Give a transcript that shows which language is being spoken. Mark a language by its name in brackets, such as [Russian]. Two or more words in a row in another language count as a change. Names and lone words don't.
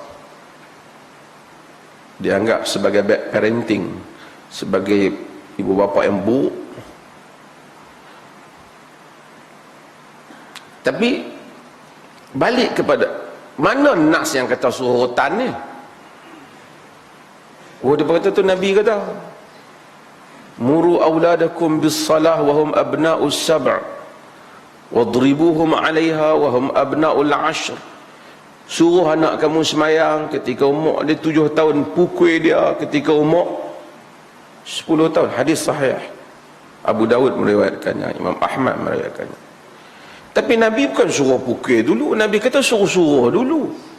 [Malay] Dia anggap sebagai [English] bad parenting, [Malay] sebagai ibu bapa yang buruk. Tapi balik kepada mana nas yang kata suruh rotan ni? Dia berkata tu Nabi kata [Arabic] مروا أولادكم بالصلاة وهم أبناء سبع واضربوهم عليها وهم أبناء عشر. [Malay] Suruh anak kamu semayang ketika umur dia 7 tahun, pukul dia ketika umur 10 tahun. Hadis sahih, Abu Dawud meriwayatkannya, Imam Ahmad meriwayatkannya. Tapi Nabi bukan suruh pukul dulu, Nabi kata suruh dulu.